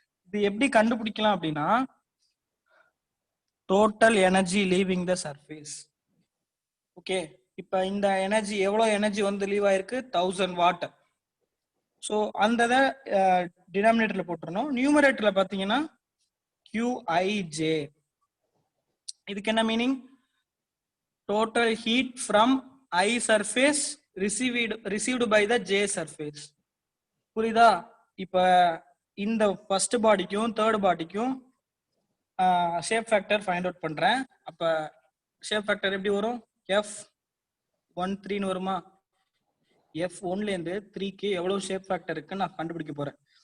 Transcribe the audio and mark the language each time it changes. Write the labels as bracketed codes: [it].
[ta] இது எப்படி கண்டுபிடிக்கலாம் அப்படின்னா, [en] Total energy leaving the surface. [ta] Okay, இப்ப இந்த எனர்ஜி எவ்வளவு எனர்ஜி வந்து லீவ் ஆயிருக்கு? 1000 வாட். ஸோ அந்த டினாமினேட்டர்ல போட்டுறணும். நியூமரேட்டர்ல பாத்தீங்கன்னா QIJ. இதுக்கு என்ன meaning? [en] Total heat from I surface received by the J surface. [ta] புரியுதா? இப்ப இந்த first பாடிக்கும் third பாடிக்கும் shape factor find out பண்றேன். அப்ப ஷேப் ஃபேக்டர் எப்படி வரும்? F13 வருமா? F1ல இருந்து 3க்கு எவ்வளவு ஷேப் ஃபேக்டர் இருக்குன்னு நான் கண்டுபிடிக்க போறேன்.